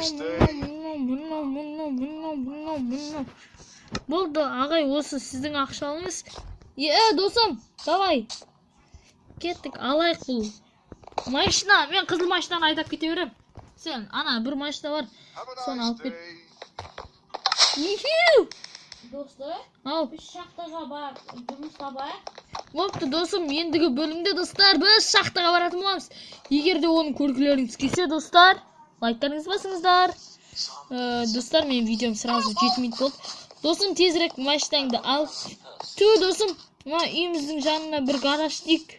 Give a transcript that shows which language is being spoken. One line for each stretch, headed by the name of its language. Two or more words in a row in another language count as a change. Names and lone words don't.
Kazakh: Болды, ағай, осы сіздің ақшалыңыз. Досым, давай. Кеттік, алайық бұл. Машина, мен қызыл машинаны айдап кете берем. Сен, ана, бір машина бар. Соны алып кет. Dostlar, biz şахтаға бар, жұмысқа бар. Болыпты, досым, ендігі бөлімде, достар, біз шахтаға баратын боламыз. Егер де оның көргілеріңіз келсе, достар, лайктарыңыз басыңыздар. Достар, менің видеом сразу 7 минут болды. Досым, тезірек машинаңды ал. Досым, үйіміздің жанына бір гараж дейік.